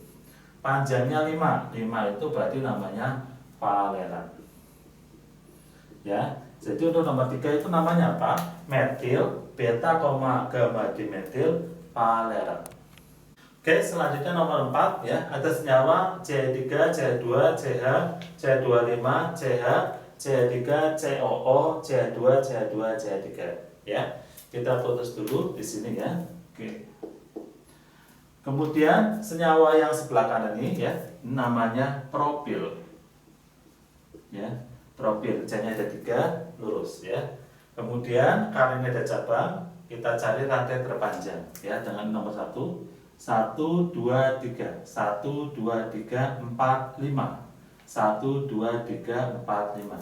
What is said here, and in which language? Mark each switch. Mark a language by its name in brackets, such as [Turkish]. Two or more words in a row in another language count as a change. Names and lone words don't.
[Indonesian] Panjangnya 5. 5 itu berarti namanya valeran. Ya. Jadi untuk nomor 3 itu namanya apa? Metil, beta, gamma dimetil valeran. Oke, selanjutnya nomor 4 ya. Ada senyawa CH3, CH2, CH, CH25, CH, CH3, COO, CH2, CH2, CH3 ya. Kita putus dulu di sini ya. Oke. Kemudian senyawa yang sebelah kanan ini ya, namanya propil. Ya. Propil, C-nya ada 3, lurus ya. Kemudian karena ini ada cabang, kita cari rantai terpanjang ya dengan nomor 1 1 2 3 1 2 3 4 5 1 2 3 4 5.